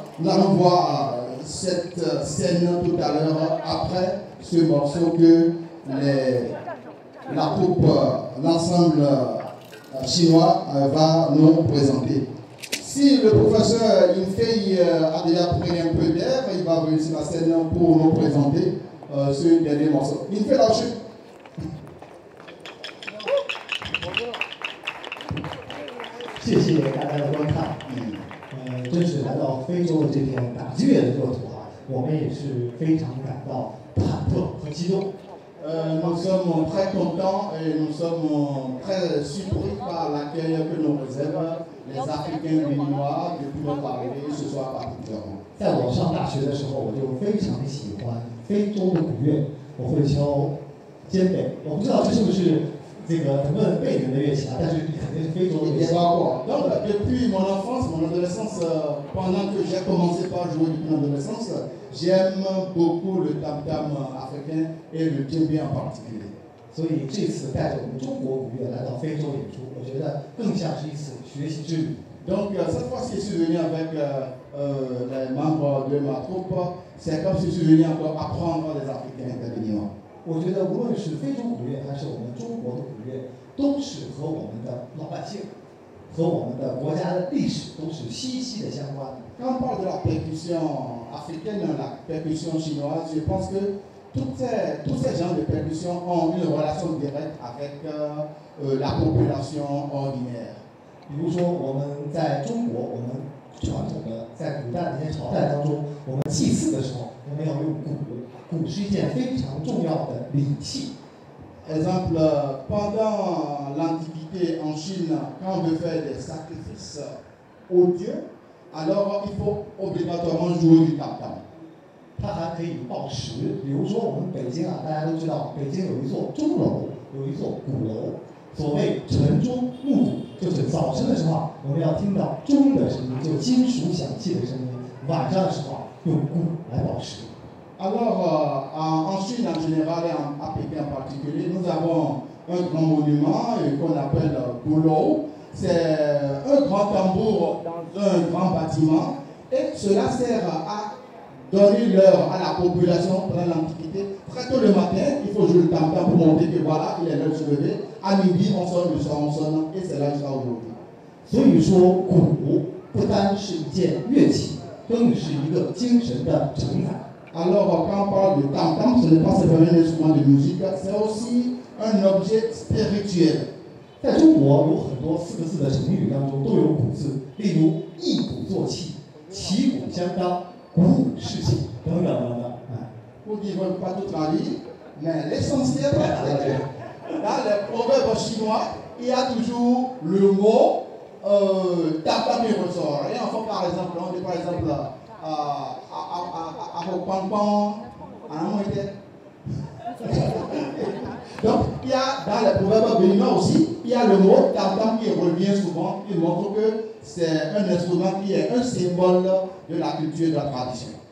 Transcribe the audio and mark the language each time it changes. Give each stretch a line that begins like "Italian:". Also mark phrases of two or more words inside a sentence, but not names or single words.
French: Nous allons voir cette scène tout à l'heure après ce morceau que la troupe, l'ensemble chinois va nous présenter. Si le professeur Yunfei a déjà pris un peu d'air, il va venir sur la scène pour nous présenter ce dernier morceau. Yunfei, lâchez.
Chinese: 谢谢大家的观看。真是来到非洲的这片打击乐的热土啊，我们也是非常感到忐忑和激动。
French: Nous sommes très contents et nous sommes très surpris par l'accueil que nous réservent les Africains béninois depuis notre arrivée ce soir particulièrement.
Chinese: 在我上大学的时候，我就非常喜欢非洲的鼓乐，我会敲肩贝。我不知道这是不是这个咱们贝宁的乐器啊，但是肯定是非洲的乐器。
French: Donc depuis mon enfance, mon adolescence, pendant que j'ai commencé par jouer depuis mon adolescence, j'aime beaucoup le tam-tam africain et le djembé en particulier.
Chinese: 所以这次带着我们中国鼓乐来到非洲演出，我觉得更像是一次学习之旅。
French: Donc cette fois-ci, je suis venu avec les membres de ma troupe. C'est comme si je suis venu encore apprendre les Africains béninois.
Chinese: 我觉得无论是非洲鼓乐还是我们中国的鼓乐，都是和我们的老百姓、和我们的国家的历史都是息息的相关的。
French: Quand on parle de la percussion africaine, la percussion chinoise, je pense que tous ces genres de percussion ont une relation directe avec la population ordinaire.
Chinese: 比如说我们在中国，我们传统的在古代的那些朝代当中，我们祭祀的时候，我们要用鼓。鼓是一件非常重要的礼器。
French: Exemple, pendant l'Antiquité en Chine, quand on veut faire des sacrifices aux dieux, alors il faut obligatoirement jouer du tam-tam.
Chinese: 它还可以报时，比如说我们北京啊，大家都知道，北京有一座钟楼，有一座鼓楼。所谓晨钟暮鼓，就是早晨的时候我们要听到钟的声音，就金属响器的声音；晚上的时候用鼓来报时。
French: Alors, en Chine en général et à Pékin en particulier, nous avons un grand monument qu'on appelle Gulou. C'est un grand tambour dans un grand bâtiment et cela sert à donner l'heure à la population pendant l'Antiquité. Très tôt le matin, il faut jouer le tam-tam pour montrer que voilà, il est l'heure de se lever. À midi, on sonne, le soir, on sonne et c'est là jusqu'à aujourd'hui.
Chinese: 所以说，鼓不单是一件乐器，更是一个精神的承载。
French: Alors, quand on parle de tam-tam, ce n'est pas seulement un instrument de musique, c'est aussi un objet spirituel.
Chinese: 在中国有很多4个字的成语当中都有鼓字，例如一鼓作气、旗鼓相当、鼓舞士气等等等等。
French: Pour dire qu'on ne peut pas tout traduire, mais l'essentiel, dans les proverbes chinois, il y a toujours le mot tam-tam qui ressort. Et enfin, par exemple, on dit par exemple, Donc, il y a dans les proverbes béninois aussi, il y a le mot tam-tam qui revient souvent, qui montre que c'est un instrument qui est un symbole de la culture et de la tradition.